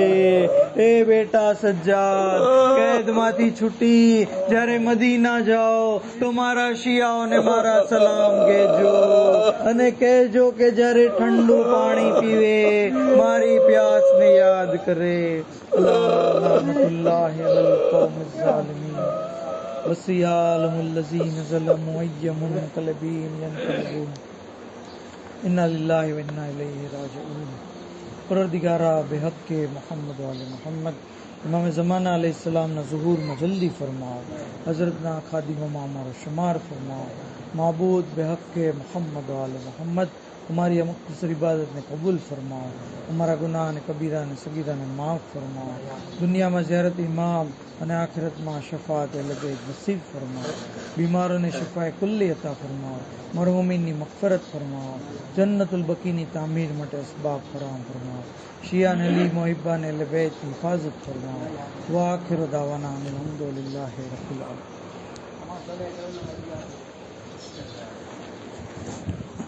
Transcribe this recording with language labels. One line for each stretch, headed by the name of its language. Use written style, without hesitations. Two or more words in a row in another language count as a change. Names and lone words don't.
Gujarati: એ બેટા સજ્જાદ, કેદમાંથી છૂટી જ્યારે મદીના જાઓ તો મારા શિયાઓને મારા સલામ કહેજો અને કહેજો કે જ્યારે ઠંડુ પાણી પીવે મારી પ્યાસને યાદ કરે.
Arabic: لعنة الله على القوم الظالمين وسيعلم الذين ظلموا أي منقلب ينقلبون. إنا لله وإنا إليه راجعون.
Gujarati: પરવરદિગારા બેહક મોહમ્મદ વાલે મોહમ્મદ ઇમામ ઝમાના અલૈહિસ્સલામના ज़ुहूરમાં જલ્દી ફરમાઓ. હઝરતના ખાદિમોમાં અમારો શુમાર ફરમાઓ. માબૂદ બેહक़ મોહમ્મદ વાલે મોહમ્મદ હમારી મુખ્તસર ઇબાદત ને કબૂલ ફરમાઓ. હમારા ગુનાહ ને કબીરા ને સગીરા ને માફ ફરમાઓ. દુનિયા મેં ઝિયારત ઇમામ અને આખિરતમાં શફાત લગે નસીબ ફરમાઓ. બીમારોને શફાએ કુલ્લી અતા ફરમાઓ. મરહુમીનની મગફરત ફરમાઓ. જન્નતુલ બકીની તામીર માટે અસબાબ ફરાહમ ફરમાઓ. શિયાન અલી મોહિબ્બાન અહલે બેતની હિફાજત ફરમાઓ.
Arabic: وآخر دعوانا الحمد لله رب العالمين.